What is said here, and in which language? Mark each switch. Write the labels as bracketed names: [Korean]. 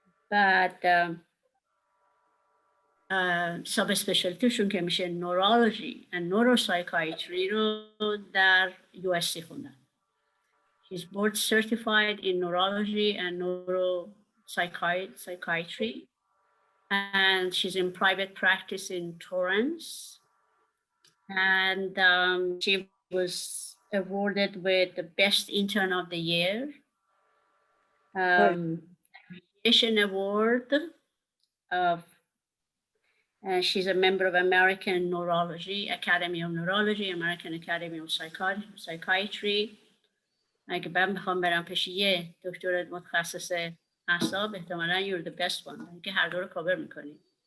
[Persian] بعد ساب اسپشیالتیشون که میشه نورولوژی و نوروسایکایتری رو در USC خوندن. [English] She's board certified in neurology and neuropsychiatry, and she's in private practice in Torrance. And she was awarded with the best intern of the year, Aviation Award of. She's a member of American Neurology, Academy of Neurology, American Academy of Psychiatry. [Persian] اگه من بخوام برم پیش یه دکتر متخصص اعصاب احتمالاً [English] you're the best one [Persian] که هر دو رو کاور میکنی.